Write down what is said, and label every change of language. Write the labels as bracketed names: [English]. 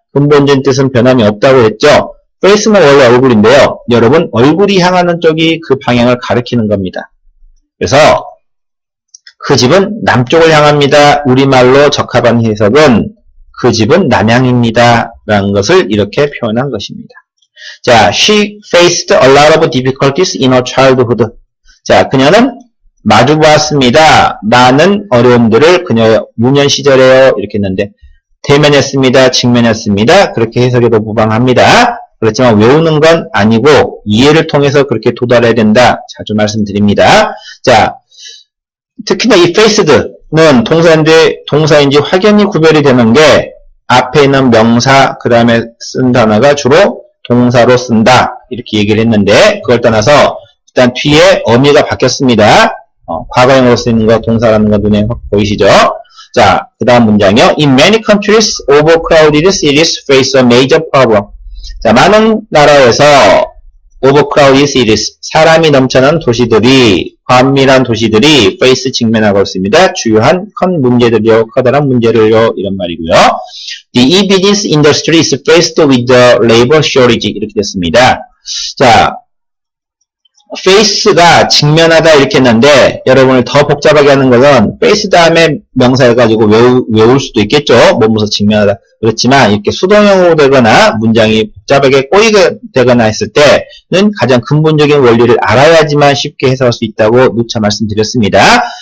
[Korean] 근본적인 뜻은 변함이 없다고 했죠. face는 원래 얼굴인데요. 여러분 얼굴이 향하는 쪽이 그 방향을 가리키는 겁니다. 그래서 그 집은 남쪽을 향합니다. 우리말로 적합한 해석은 그 집은 남향입니다. 라는 것을 이렇게 표현한 것입니다. [English] 자, she faced a lot of difficulties in her childhood. [Korean] 자, 그녀는 마주보았습니다. 많은 어려움들을 그녀의 유년 시절에요. 이렇게 했는데 대면했습니다. 직면했습니다. 그렇게 해석해도 무방합니다. 그렇지만 외우는 건 아니고 이해를 통해서 그렇게 도달해야 된다. 자주 말씀드립니다. 자, 특히나 이 faced는 동사인지 확연히 구별이 되는 게 앞에 있는 명사 그 다음에 쓴 단어가 주로 동사로 쓴다 이렇게 얘기를 했는데 그걸 떠나서 일단 뒤에 어미가 바뀌었습니다. 과거형으로 쓰이는 거 동사라는 거 눈에 확 보이시죠? 자, 그 다음 문장이요. [English] In many countries, overcrowded cities face a major problem. [Korean] 자, 많은 나라에서 [English] overcrowded cities, [Korean] 사람이 넘쳐난 도시들이, 과밀한 도시들이 face 직면하고 있습니다. 주요한 큰 문제들이요, 커다란 문제를요, 이런 말이고요. [English] The e-business industry is faced with the labor shortage. [Korean] 이렇게 됐습니다. 자, face가 직면하다 이렇게 했는데 여러분을 더 복잡하게 하는 것은 face 다음에 명사 해가지고 외울 수도 있겠죠. 뭐뭐서 직면하다. 그렇지만 이렇게 수동형으로 되거나 문장이 복잡하게 꼬이게 되거나 했을 때는 가장 근본적인 원리를 알아야지만 쉽게 해석할 수 있다고 누차 말씀드렸습니다.